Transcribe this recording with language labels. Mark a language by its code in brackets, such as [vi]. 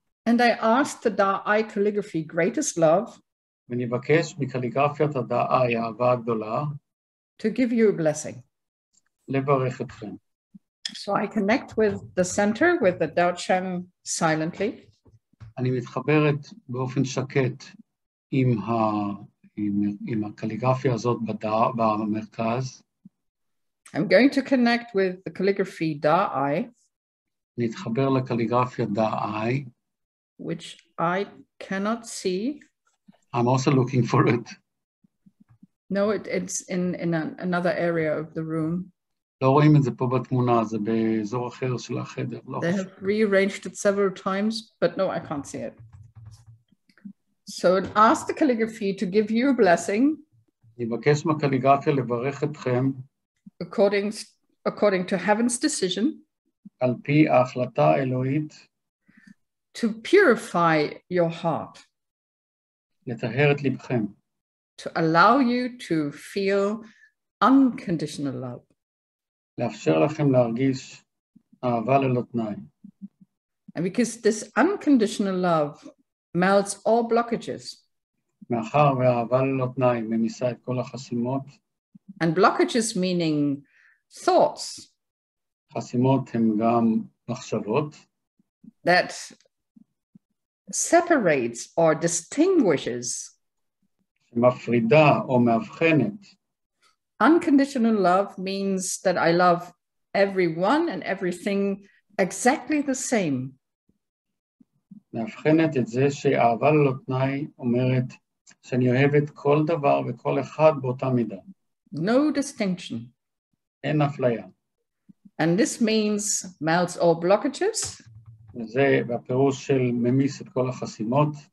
[en] And I asked the Da'ai calligraphy greatest love [he] ונבקש מקליגרפיית הדאי, האהבה הגדולה, [en] to give you a blessing. [he] לברך אתכם. [en] So I connect with the center, with the Dao Chang silently. [he] אני מתחברת באופן שקט עם הקליגרפיה הזאת במרכז. [en] I'm going to connect with the calligraphy Da'ai, [he] נתחבר לקליגרפיה דאי. [en] which I cannot see. I'm also looking for it. No, it's in another area of the room. [he] לא רואים את זה פה בתמונה, זה באזור אחר של החדר. [en] They have rearranged it several times, but no, I can't see it. So ask the calligraphy to give you a blessing [he] נבקש מהקליגרפיה לברך אתכם [en] according to heaven's decision [he] על פי ההחלטה האלוהית [en] to purify your heart, [he] לטהר את לבכם, [en] to allow you to feel unconditional love, [he] לאפשר לכם להרגיש אהבה ללא תנאי. [en] and because this unconditional love melts all blockages, [he] מאחר והאהבה ללא תנאי ממיסה את כל החסימות, [en] and blockages meaning thoughts [he] חסימות הן גם מחשבות, [en] that separates or distinguishes. [he] שמפרידה או מאבחנת. [en] Unconditional love means that I love everyone and everything exactly the same. [he] מאבחנת את זה שאהבה ללא תנאי אומרת שאני אוהבת כל דבר וכל אחד באותה מידה. [en] No distinction. [he] אין אפליה. [en] And this means melts all blockages. [he] וזה בפירוש של ממיס את כל החסימות.